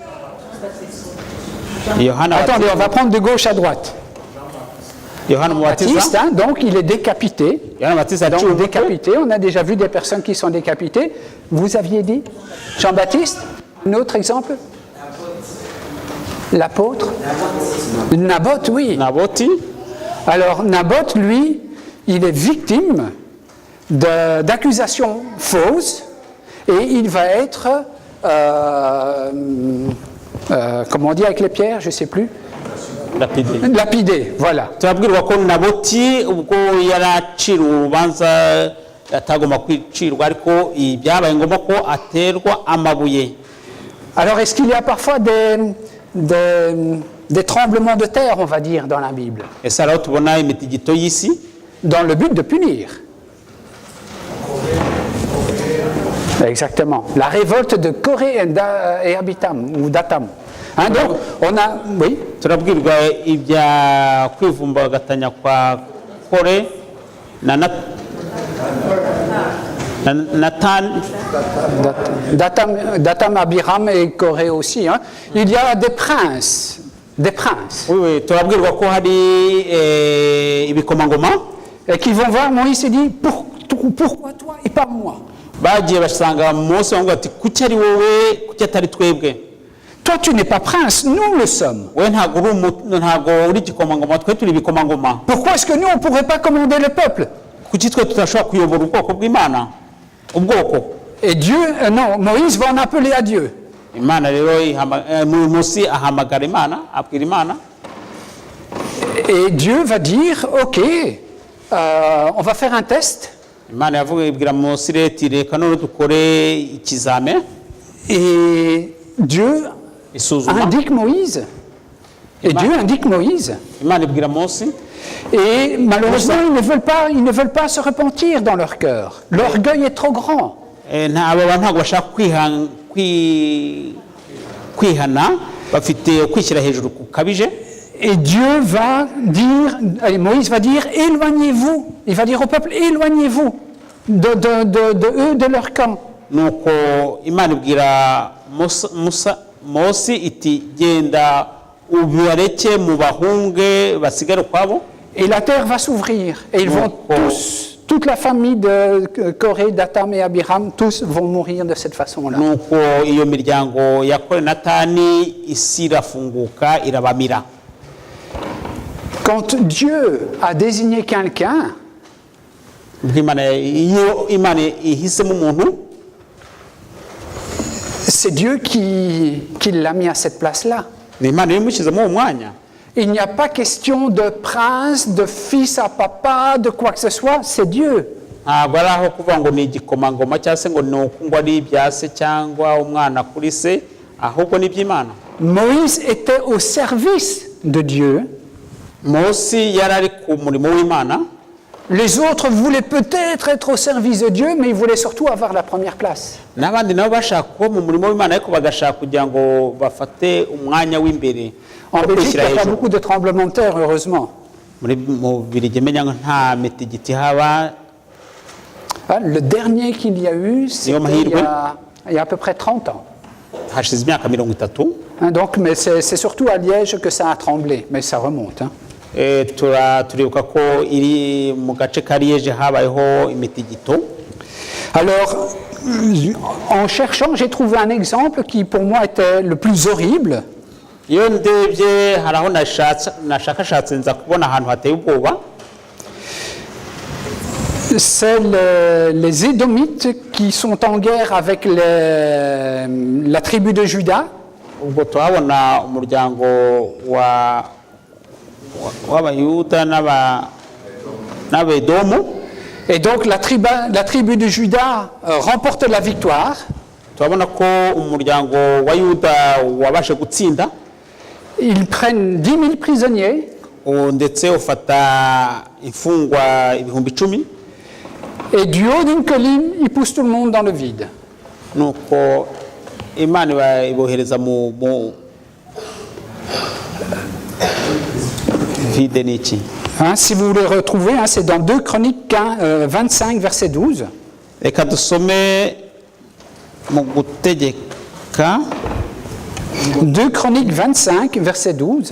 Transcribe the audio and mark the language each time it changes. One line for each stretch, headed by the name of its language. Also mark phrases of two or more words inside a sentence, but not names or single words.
French: Yohana Attendez, on va prendre de gauche à droite. Yohana Baptiste,
Kinyarwanda: Mubatiza.
French: hein, donc il est décapité.
Kinyarwanda: Yohana Mubatiza
French: Donc
Kinyarwanda: aciwe
French: décapité, on a déjà vu des personnes qui sont décapitées. Vous aviez dit Jean-Baptiste? Un autre exemple? L'apôtre? Naboth, oui. Naboti. Alors Naboth, lui, il est victime d'accusations fausses et il va être, comment on dit avec les pierres, je ne sais plus, Lapidé, voilà.
Kinyarwanda: turabwirwa ko naboti ubwo yaracira urubanza atagomba kwicirwa ariko byabaye ngombwa ko aterwa amabuye.
French: Alors, est-ce qu'il y a parfois des tremblements de terre, on va dire, dans la Bible,
Kinyarwanda: ese haraho tubona imitigito y'isi
French: dans le but de punir? Exactement. La révolte de Corée et Abitam, ou d'Atam. Hein, donc, on a... Oui.
Kinyarwanda: turabwirwa ibya kwivumbagatanya kwa Kore na Nathan, Datam,
French: Abiram et Corée aussi. Hein. Il y a des princes. Des princes. oui,
Kinyarwanda: turabwirwa ko hari ibikomangoma
French: Et qui vont voir Moïse et disent pourquoi toi et pas moi?
Kinyarwanda: bagiye basanga Mose bamubwira ati kuki ari wowe kuki atari twebwe?
French: Toi tu n'es pas prince, nous le sommes.
Kinyarwanda: we ntabwo uri igikomangoma, twe turi ibikomangoma.
French: Pourquoi est-ce que nous on ne pourrait pas commander le peuple?
Kinyarwanda: Kuki twe tutashobora kuyobora ubwoko bw'Imana? Ubwoko.
French: Et Dieu, non, Moïse va en appeler à Dieu.
Kinyarwanda: Imana rero Mose ahamagara Imana, abwira Imana.
French: Et Dieu va dire, ok, on va faire un test.
Kinyarwanda: Imana yavuga ibwira Mose iti reka none dukore ikizame.
French: Et Dieu
Kinyarwanda: Isuzuma.
French: indique Moïse. Et Dieu indique Moïse.
Kinyarwanda: Imana ibwira Mose.
French: Et malheureusement, ils ne veulent pas se repentir dans leur cœur. L'orgueil est trop grand.
Kinyarwanda: Aba bantu ntabwo bashaka kwihana, bafite kwishyira hejuru kukabije.
French: Et Dieu va dire, Moïse va dire, éloignez-vous. Il va dire au peuple, éloignez-vous de eux, de leur camp.
Kinyarwanda: Nuko Imana ibwira Mose iti genda ubibareke mu bahunge basigare ukwabo.
French: Et la terre va s'ouvrir. Et ils vont tous, toute la famille de Corée, Datam et Abiram, tous vont mourir de cette façon-là.
Kinyarwanda: Nuko iyo miryango ya Kore na Natani isi irafunguka irabamira.
French: Quand Dieu a désigné quelqu'un,
Kinyarwanda: iyo Imana ihisemo umuntu,
French: c'est Dieu qui l'a mis à cette place-là.
Kinyarwanda: ni Imana yamushyizemo uwo mwanya.
French: Il n'y a pas question de prince, de fils à papa, de quoi que ce soit, c'est Dieu.
Kinyarwanda: Ntabwo ari aho kuvuga ngo ni igikomangoma cyangwa se ngo ni uko ngo ari ibya se cyangwa umwana kuri se, ahubwo ni iby'Imana.
French: Moïse était au service de Dieu.
Kinyarwanda: Mose yari ari ku murimo w'Imana.
French: Les autres voulaient peut-être être au service de Dieu, mais ils voulaient surtout avoir la première place.
Kinyarwanda: N'abandi nabo bashaka kuba mu murimo w'Imana ariko bagashaka kugira ngo bafate umwanya w'imbere.
French: En Belgique, il n'y a pas beaucoup de tremblements de terre, heureusement.
Kinyarwanda: Mu Bubiligi menya ngo nta mitigiti haba.
French: Le dernier qu'il y a eu, c'était il y a à peu près 30 ans.
Kinyarwanda: Hashize imyaka 30.
French: Donc, mais c'est surtout à Liège que ça a tremblé, mais ça remonte.
Kinyarwanda: Turibuka ko iri mu gace ka Liège habayeho imitigito.
French: Alors, en cherchant, j'ai trouvé un exemple qui pour moi était le plus horrible.
Kinyarwanda: Iyo ndebye hari aho nashakashatse nza kubona ahantu hateye ubwoba.
French: C'est les Édomites qui sont en guerre avec la tribu de Juda.
Kinyarwanda: Ubwo tuhabona umuryango w'Abayuda n'Abedomu.
French: Et donc la tribu de Juda remporte la victoire.
Kinyarwanda: Turabona ko umuryango wa Yuda wabashe gutsinda.
French: Ils prennent 10 000 prisonniers.
Kinyarwanda: Ndetse ufata imfungwa 10,000.
French: Et du haut d'une colline, ils poussent tout le monde dans le vide.
Kinyarwanda: Nuko Imana ibohereza mu vide niki.
French: Si vous le retrouvez, c'est dans 2 Chroniques 25, verset 12.
Kinyarwanda: Reka dusome mu Gutegeka
French: 2 Chroniques 25, verset 12.